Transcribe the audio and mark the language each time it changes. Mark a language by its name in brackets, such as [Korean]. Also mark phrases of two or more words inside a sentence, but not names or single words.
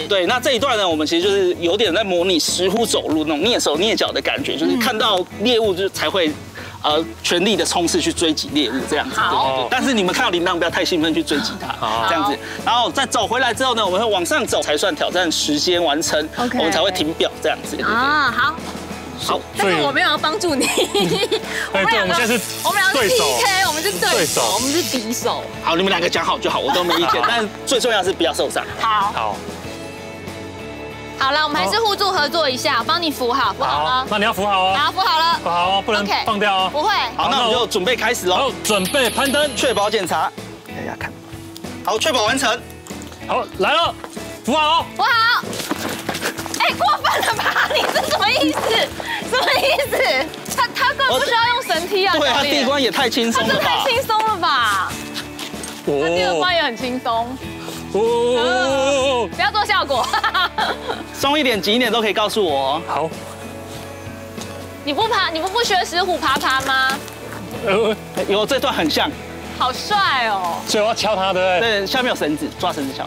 [Chinese] 對，那這一段呢，我們其實就是有點在模擬石虎走路那種躡手躡腳的感覺，就是看到獵物就才會全力的衝刺去追擊獵物這樣子。對。但是你們看到鈴鐺不要太興奮去追擊它，這樣子。然後再走回來之後呢，我們會往上走才算挑戰時間完成，我們才會停表這樣子。啊，好。好，但是我没有要帮助你。我们2個是 PK， 我們是對手，我們是敵手。好，你們2個講好就好，我都沒意見。但是最重要是不要受傷。好。好了，我們還是互助合作一下，我幫你扶好，扶好了。那你要扶好哦。好，扶好了。扶好哦，不能放掉哦。不會。好，那我們就準備開始嘍。好，準備攀登，確保檢查，給大家看。好，確保完成。好，來了，扶好。扶好。過分了吧？你是什麼意思？什麼意思？他根本不需要用繩梯啊！對，他第1關也太輕鬆了吧？太輕鬆了吧？他第2關也很輕鬆。不要做效果。鬆一點、緊一點都可以告訴我。好。你不學石虎爬嗎？有，這段很像。好帥哦！所以我要敲他，對不對？對，下面有繩子，抓繩子敲。